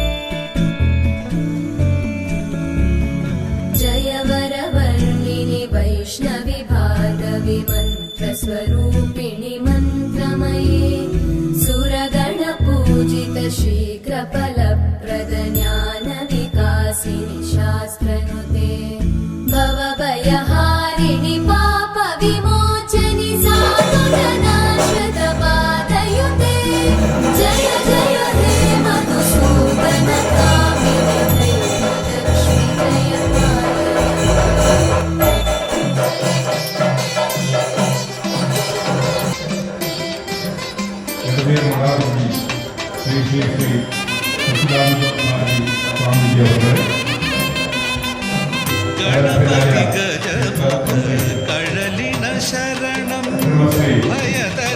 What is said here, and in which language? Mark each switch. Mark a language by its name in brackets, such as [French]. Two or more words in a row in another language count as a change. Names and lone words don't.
[Sanskrit] जय वरवर्णिनि वैष्णवि भार्गवि मन्त्रस्वरूपिणि मन्त्रमये सुरगणपूजित शीघ्रफलप्रद ज्ञानविकासिनि शास्त्रनुते भवभयहारिणि पापविमोचनि साधुजनाश्रितपादयुते जय जय हे मधुसूदन कामिनि लक्ष्मि जय [Malayalam] എൻ്റെ പേര് മഹാബലി ശ്രീ ശ്രീ ശ്രീ സച്ചിദാനന്ദനാഥി സ്വാമിജി അവർ ഗണപതി ഗജമുഖ കഴലിന ശരണം ഭയതര